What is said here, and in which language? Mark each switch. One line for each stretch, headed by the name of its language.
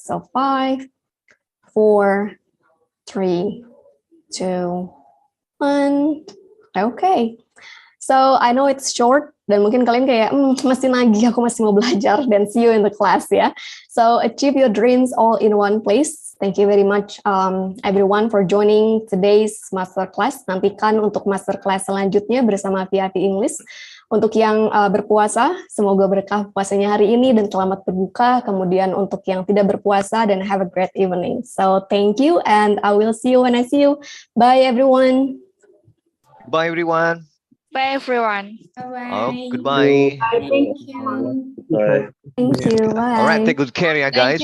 English: So 5, 4, 3, 2, 1. Okay. So I know it's short
Indonesian: dan mungkin kalian kayak masih nagih, aku masih mau belajar, dan
English: see you in the class
Indonesian: ya.
English: So achieve your dreams all in one place. Thank you very much everyone for joining today's masterclass.
Indonesian: Nantikan untuk masterclass selanjutnya bersama VIP English. Untuk yang berpuasa, semoga berkah puasanya hari ini dan selamat berbuka. Kemudian untuk yang tidak berpuasa, dan
English: have a great evening. So thank you and I will see you when I see you. Bye everyone. Bye everyone. Bye everyone. Bye-bye. Oh, goodbye. Thank you. Bye. Thank you. Bye. All right, take good care ya guys.